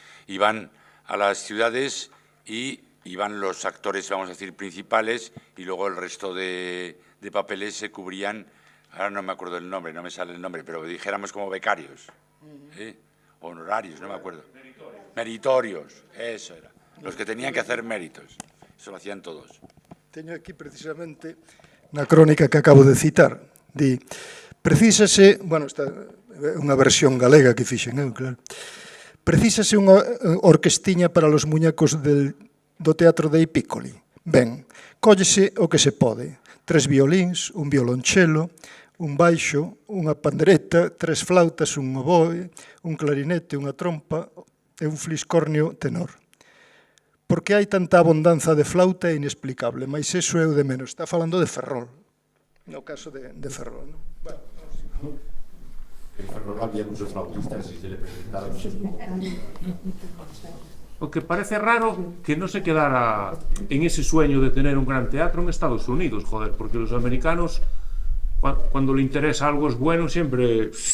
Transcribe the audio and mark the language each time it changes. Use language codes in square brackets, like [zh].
[es] Iban a las ciudades y iban los actores, vamos a decir, principales, y luego el resto de papeles se cubrían, ahora no me acuerdo el nombre, no me sale el nombre, pero dijéramos como becarios, honorarios, no me acuerdo. Meritorios, eso era. Los que tenían que hacer méritos, eso lo hacían todos. [gl] Teño aquí precisamente na crónica que acabo de citar, di, precísase, bueno, esta é unha versión galega que fixen eu, claro, precísase unha orquestiña [es] para los muñecos [gl] do teatro de Piccoli. Ben, cóllese o que se pode, 3 violíns, un violonchelo, un baixo, unha pandereta, 3 flautas, un oboe, un clarinete, unha trompa e un fliscornio tenor. Por que hai tanta abundanza de flauta é inexplicable, mas eso é o de menos. Está falando de Ferrol, no caso de Ferrol. ¿No? Bueno, [es] en Ferrol había muchos flautistas y se le presentaron. O que parece raro que no se quedara en ese sueño de tener un gran teatro en Estados Unidos, joder, porque los americanos, cuando le interesa algo es bueno, siempre...